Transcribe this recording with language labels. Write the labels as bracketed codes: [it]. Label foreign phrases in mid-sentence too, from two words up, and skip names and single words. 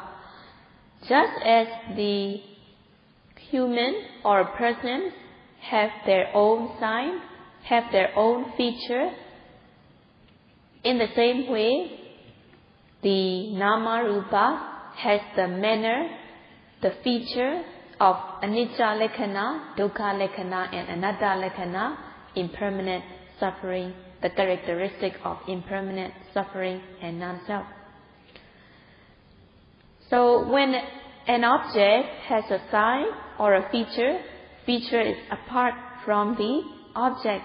[en] Just as the human or a person have their own sign, have their own feature, in the same way, the [pi] nama rupa [en] has the manner, the feature of [pi] anicca lekhana, dukkha lekhana, [en] and [pi] anatta lekhana, [en] impermanent suffering, the characteristic of impermanent suffering and non-self. So when an object has a sign or a feature, feature is apart from the object.